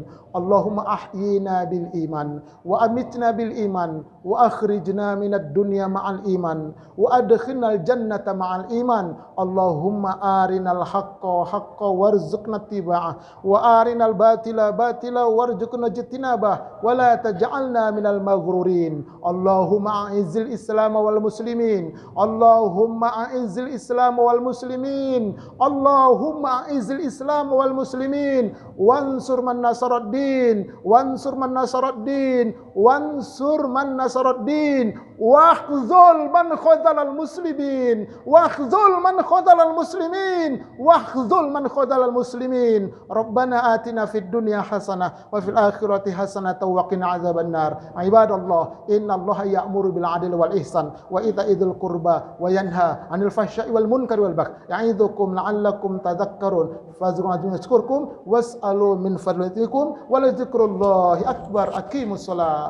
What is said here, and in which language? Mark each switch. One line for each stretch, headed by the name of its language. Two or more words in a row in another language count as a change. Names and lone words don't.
Arabic: اللهم أحينا بالإيمان وأمتنا بالإيمان وأخرجنا من الدنيا مع الإيمان وأدخلنا الجنة مع الإيمان. اللهم أرنا الحق حقا وارزقنا اتباعه وأرنا الباطل باطلا وارزقنا اجتنابه ولا تجعلنا من المغرورين. اللهم أعز الإسلام والمسلمين. اللهم أعز الإسلام والمسلمين. اللهم أعز الإسلام والمسلمين وانصر من نصر الدين وانصر من نصر الدين وانصر من نصر الدين واخذل من خذل المسلمين واخذل من خذل المسلمين واخذل من خذل المسلمين. ربنا آتنا في الدنيا حسنة وفي الآخرة حسنة وقنا عذاب النار. عباد الله، إن الله يأمر بالعدل والإحسان وإيتاء ذي القربى وينهى عن الفحشاء والمنكر والبغي يعظكم لعلكم تذكرون فاذكركم واسألوا من فضلكم ولا ذكر الله أكبر. أقيموا الصلاة.